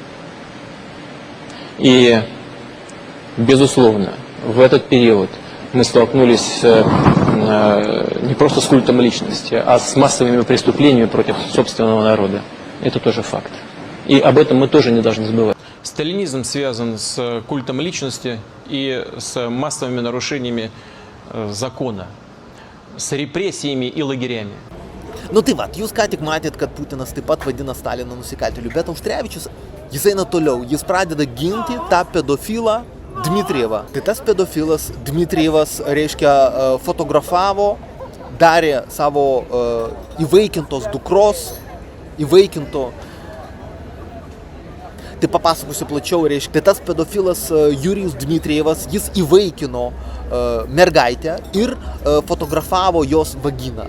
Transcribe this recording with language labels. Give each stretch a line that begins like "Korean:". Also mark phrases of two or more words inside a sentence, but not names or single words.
Russian: И, безусловно, в этот период мы столкнулись не просто с культом личности, а с массовыми преступлениями против собственного народа. Это тоже факт. И об этом мы тоже не должны забывать. Сталинизм связан с культом личности и с массовыми нарушениями закона, с репрессиями и лагерями.
Lithuanian: Tai va, jūs ką tik matėt, kad Putinas taip pat vadina Staliną nusikaltėliu, bet Auštrevičius, jis eina toliau, jis pradeda ginti tą pedofilą Dmitrijevą. Tai tas pedofilas Dmitrijevas, reiškia, fotografavo, darė savo įvaikintos dukros, Tai papasakosiu plačiau, reiškia, tai tas pedofilas Jurijus Dmitrijevas, jis įvaikino mergaitę ir fotografavo jos vaginą.